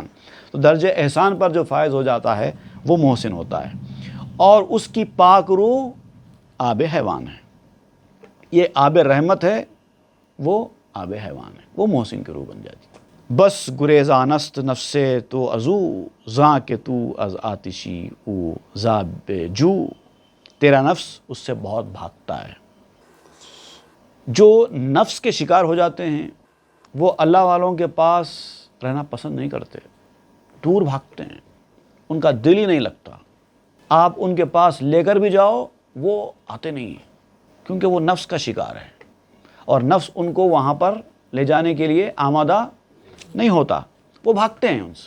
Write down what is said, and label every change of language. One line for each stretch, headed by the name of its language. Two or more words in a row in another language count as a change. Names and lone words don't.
Urdu: تو درجہ احسان پر جو فائز ہو جاتا ہے وہ محسن ہوتا ہے، اور اس کی پاک روح آب حیوان ہے۔ یہ آب رحمت ہے، وہ آب حیوان ہے، وہ محسن کی روح بن جاتی ہے۔
Persian: بس گریزانست نفس تو ازو، زاں کہ تو از آتشی او زاب جو۔
Urdu: تیرا نفس اس سے بہت بھاگتا ہے۔ جو نفس کے شکار ہو جاتے ہیں وہ اللہ والوں کے پاس رہنا پسند نہیں کرتے، دور بھاگتے ہیں، ان کا دل ہی نہیں لگتا۔ آپ ان کے پاس لے کر بھی جاؤ وہ آتے نہیں ہیں، کیونکہ وہ نفس کا شکار ہے، اور نفس ان کو وہاں پر لے جانے کے لیے آمادہ نہیں ہوتا، وہ بھاگتے ہیں ان سے۔